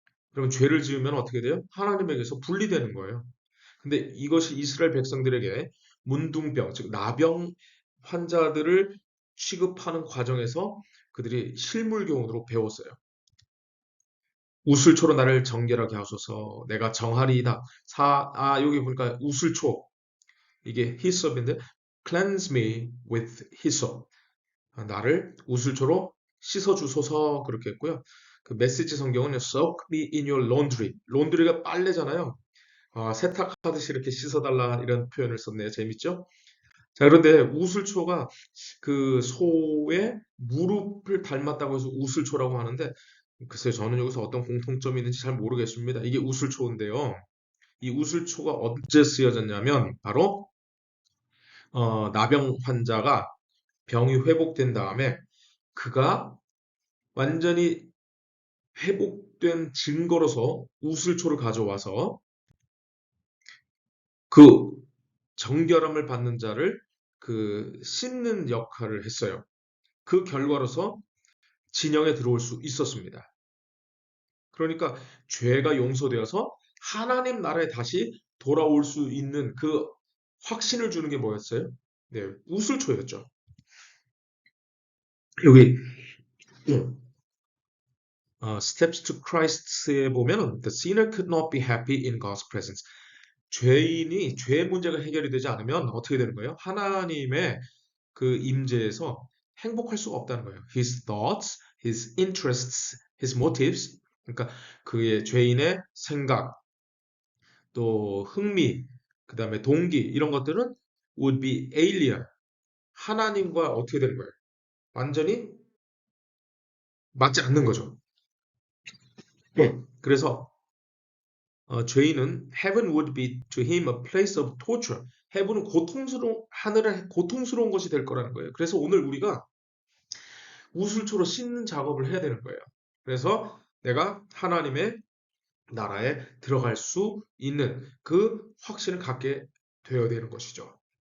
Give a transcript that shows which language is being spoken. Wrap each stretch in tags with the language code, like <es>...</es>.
<ko>그러면 죄를 지으면 어떻게 돼요? 하나님에게서 분리되는 거예요. 근데 이것이 이스라엘 백성들에게 문둥병, 즉 나병 환자들을 취급하는 과정에서 그들이 실물교훈으로 배웠어요. 우슬초로 나를 정결하게 하소서. 내가 정하리이다. 여기 보니까 우슬초. 이게 히솝인데</ko> <en>cleanse me with hyssop.</en> <ko>나를 우슬초로 씻어주소서 그렇게 했고요. 그 메시지 성경은</ko> <en>soak me in your laundry.</en> <ko>론드리가 빨래잖아요. 세탁하듯이 이렇게 씻어달라 이런 표현을 썼네요. 재밌죠? 자, 그런데 우슬초가 그 소의 무릎을 닮았다고 해서 우슬초라고 하는데 글쎄요, 저는 여기서 어떤 공통점이 있는지 잘 모르겠습니다. 이게 우슬초인데요. 이 우슬초가 언제 쓰여졌냐면 바로 나병 환자가 병이 회복된 다음에 그가 완전히 회복된 증거로서 우슬초를 가져와서 그 정결함을 받는 자를 씻는 역할을 했어요. 그 결과로서 진영에 들어올 수 있었습니다. 그러니까 죄가 용서되어서 하나님 나라에 다시 돌아올 수 있는 그 확신을 주는 게 뭐였어요? 네, 우슬초였죠.</ko> <en>여기 Steps to Christ에 보면은 The sinner could not be happy in God's presence.</en> <ko>죄인이 죄 문제가 해결이 되지 않으면 어떻게 되는 거예요? 하나님의 그 임재에서 행복할 수가 없다는 거예요.</ko> <en>His thoughts, his interests, his motives.</en> <ko>그러니까 그의 죄인의 생각, 또 흥미, 그 다음에 동기 이런 것들은</ko> <en>would be alien.</en> <ko>하나님과 어떻게 되는 거예요? 완전히 맞지 않는 거죠. 그래서 죄인은</ko> <en>heaven would be to him a place of torture.</en> <ko>heaven은 하늘은 고통스러운 것이 될 거라는 거예요. 그래서 오늘 우리가 우슬초로 씻는 작업을 해야 되는 거예요. 그래서 내가 하나님의 나라에 들어갈 수 있는 그 확신을 갖게 되어야 되는 것이죠.</ko>